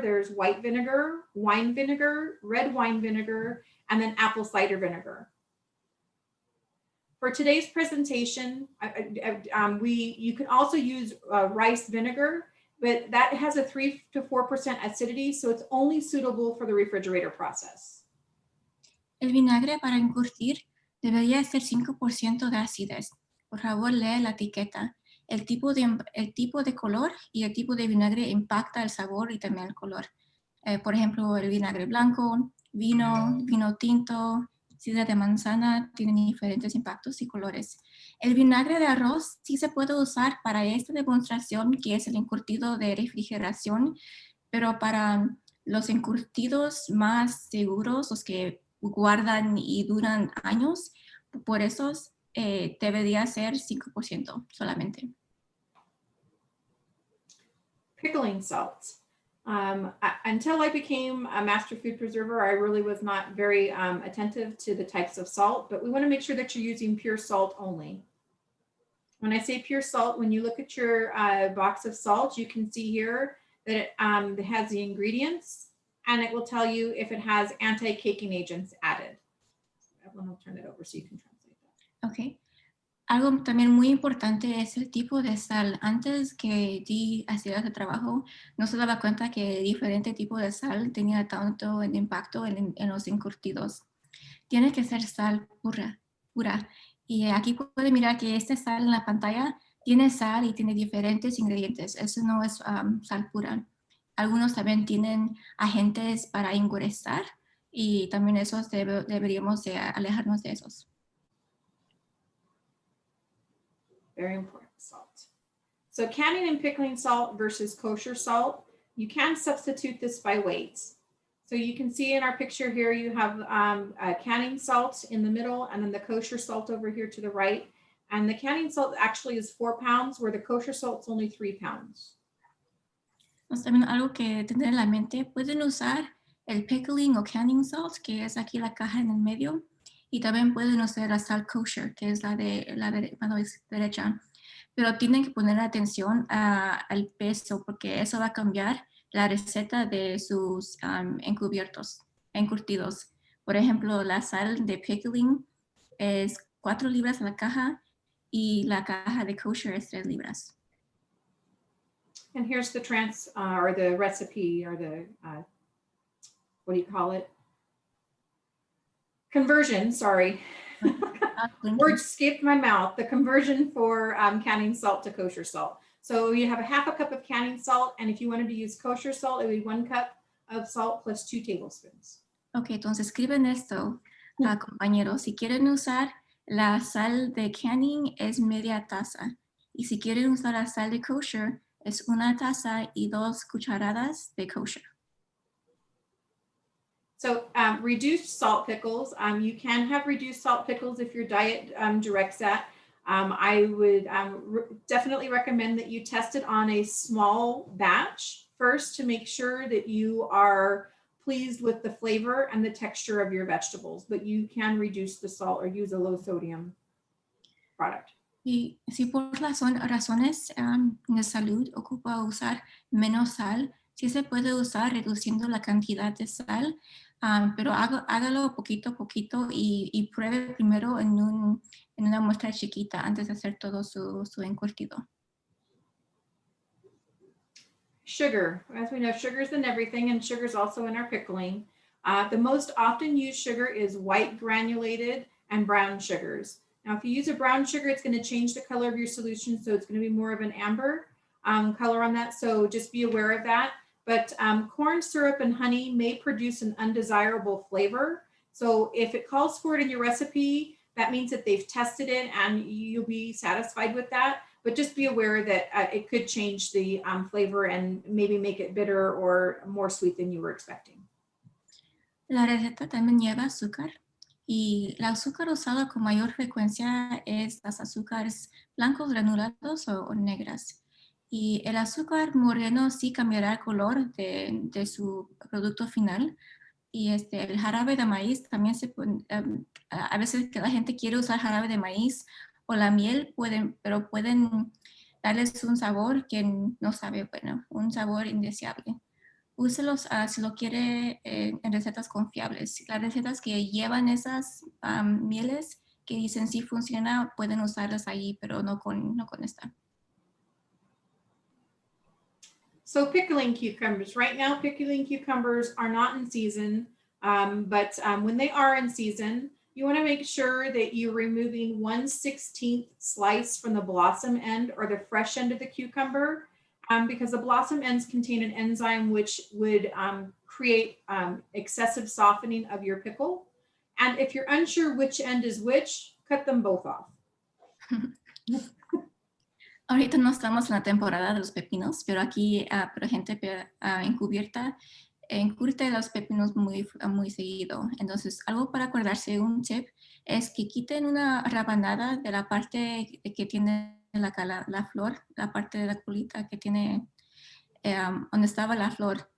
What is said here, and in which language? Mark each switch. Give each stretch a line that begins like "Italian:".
English: There's white vinegar, wine vinegar, red wine vinegar, and then apple cider vinegar. For today's presentation, you can also use rice vinegar, but that has a 3 to 4% acidity, so it's only suitable for the refrigerator process.
Spanish: El vinagre para encurtir debería ser 5% de acidez. Por favor, lea la etiqueta. El tipo de color y el tipo de vinagre impacta el sabor y también el color. Por ejemplo, el vinagre blanco, vino tinto, sidra de manzana tienen diferentes impactos y colores. El vinagre de arroz sí se puede usar para esta demostración, que es el encurtido de refrigeración, pero para los encurtidos más seguros, los que guardan y duran años, por eso debería ser 5% solamente.
English: Pickling salt. Until I became a master food preserver, I really was not very attentive to the types of salt, but we want to make sure that you're using pure salt only. When I say pure salt, when you look at your box of salt, you can see here that it has the ingredients and it will tell you if it has anti-caking agents added. I'll turn it over so you can translate that. Okay.
Spanish: Algo también muy importante es el tipo de sal. Antes que di hacía ese trabajo, no se daba cuenta que diferente tipo de sal tenía tanto impacto en los encurtidos. Tiene que ser sal pura. Y aquí puede mirar que esta sal en la pantalla tiene sal y tiene diferentes ingredientes. Eso no es sal pura. Algunos también tienen agentes para endurecer y también esos deberíamos de alejarnos de esos.
English: Very important salt. So canning and pickling salt versus kosher salt, you can substitute this by weights. So you can see in our picture here, you have canning salt in the middle and then the kosher salt over here to the right. And the canning salt actually is 4 pounds where the kosher salt is only 3 pounds.
Spanish: También algo que tener en la mente, pueden usar el pickling o canning salt, que es aquí la caja en el medio. Y también pueden usar la sal kosher, que es la de la mano derecha. Pero tienen que poner atención al peso, porque eso va a cambiar la receta de sus encurtidos. Por ejemplo, la sal de pickling es 4 libras la caja y la caja de kosher es 3 libras.
English: And here's the or the recipe or the, what do you call it? Conversion, sorry. Words skipped my mouth. The conversion for canning salt to kosher salt. So you have a half a cup of canning salt, and if you wanted to use kosher salt, it would be 1 cup of salt plus 2 tablespoons.
Spanish: Ok, entonces escriben esto, compañeros. Si quieren usar La sal de canning es media taza. Y si quieren usar la sal de kosher, es 1 taza y 2 cucharadas de kosher.
English: So reduced salt pickles, you can have reduced salt pickles if your diet directs that. I would definitely recommend that you test it on a small batch first to make sure that you are pleased with the flavor and the texture of your vegetables, but you can reduce the salt or use a low sodium product.
Spanish: Y si por razones de salud ocupa usar menos sal, sí se puede usar reduciendo la cantidad de sal, pero hágalo poquito a poquito y pruebe primero en una muestra chiquita antes de hacer todo su encurtido.
English: Sugar, as we know, sugar's in everything, and sugar's also in our pickling. The most often used sugar is white granulated and brown sugars. Now, if you use a brown sugar, it's going to change the color of your solution, so it's going to be more of an amber color on that, so just be aware of that. But corn syrup and honey may produce an undesirable flavor. So if it calls for it in your recipe, that means that they've tested it and you'll be satisfied with that. But just be aware that it could change the flavor and maybe make it bitter or more sweet than you were expecting.
Spanish: La receta también lleva azúcar y el azúcar usada con mayor frecuencia es las azúcares blancos granulados o negras. Y el azúcar moreno sí cambiará el color de su producto final. Y el jarabe de maíz también a veces que la gente quiere usar jarabe de maíz o la miel, pero pueden darles un sabor que no sabe bueno, un sabor indeseable. Úselos si lo quiere en recetas confiables. Las recetas que llevan esas mieles que dicen sí funciona, pueden usarlas ahí, pero no con esta.
English: So pickling cucumbers. Right now, pickling cucumbers are not in season, but when they are in season, you want to make sure that you're removing 1/16 slice from the blossom end or the fresh end of the cucumber, because the blossom ends contain an enzyme which would create excessive softening of your pickle. And if you're unsure which end is which, cut them both off.
Spanish: Ahorita no estamos en la temporada de los pepinos, pero aquí pero gente encubierta encurte los pepinos muy seguido. Entonces, algo para acordarse, un tip, es que quiten una rabanada de la parte que tiene la flor, la parte de la colita que tiene donde estaba la flor.